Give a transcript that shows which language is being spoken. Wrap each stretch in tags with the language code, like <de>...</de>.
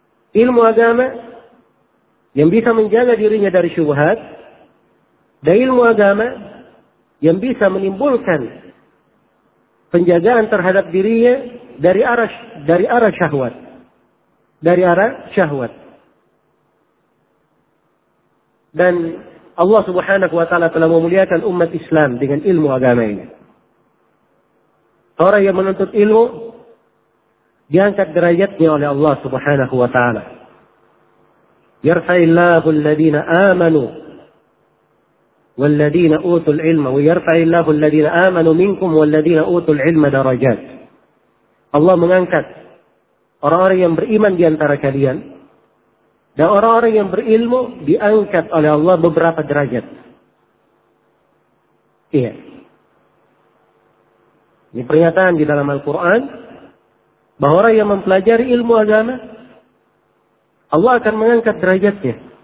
<id>Ilmu agama yang bisa menjaga dirinya dari syubhat, dan ilmu agama yang bisa menimbulkan penjagaan terhadap dirinya dari arah syahwat. Dan Allah Subhanahu wa taala telah memuliakan umat Islam dengan ilmu agama ini. Orang yang menuntut ilmu diangkat derajatnya oleh Allah Subhanahu wa taala.</id> <ar>Yarfa'illahu alladhina amanu والذين أوتوا العلم ويرفع الله الذين آمنوا منكم والذين أوتوا العلم درجات.</ar> <id>Allah mengangkat orang-orang yang beriman di antara kalian dan orang-orang yang berilmu diangkat oleh Allah beberapa derajat. Iya. Ini pernyataan di dalam Al-Qur'an bahwa orang yang mempelajari ilmu agama Allah akan mengangkat derajatnya.</id>